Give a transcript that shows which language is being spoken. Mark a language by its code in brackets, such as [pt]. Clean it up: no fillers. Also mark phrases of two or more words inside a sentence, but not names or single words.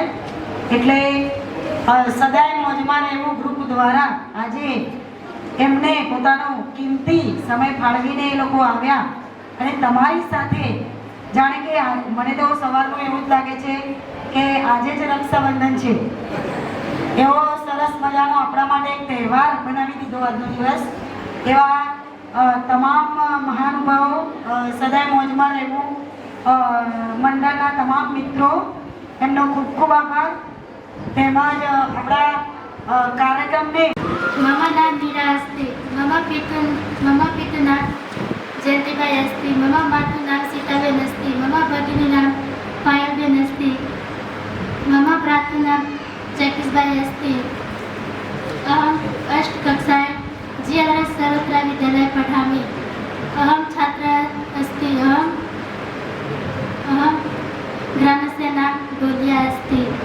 [gu] એટલે સદાય મોજમાં રહેવું ગ્રુપ દ્વારા આજે એમને પોતાનો કિંમતી સમય ફાળવીને એ લોકો આવ્યા અને તમારી સાથે જાણે કે મને તો સવારનું એવું જ લાગે છે કે આજે જ રક્ષાબંધન છે એવો સરસ મજાનો આપણા માટે એક તહેવાર બનાવી દીધો આજનો દિવસ. એવા તમામ મહાનુભાવો સદાય મોજમાં રહેવું મંડળના તમામ મિત્રો એમનો ખૂબ ખૂબ આભાર. તેમજ આપણા કાર્યક્રમને [sa] मम नाम मीरा अस्ति मम पितुः नाम जयन्तीबाई अस्ति मम मातुः नाम सीताबेन अस्ति मम भगिनी नाम पायलबेन अस्ति मम भ्रातुः नाम जगदीशभाई अस्ति अहम् अष्टकक्षायां GRS सर्वत्र विद्यालये पठामि अहं छात्रा अस्ति अहं ग्रामस्य नाम डोलिया अस्ति.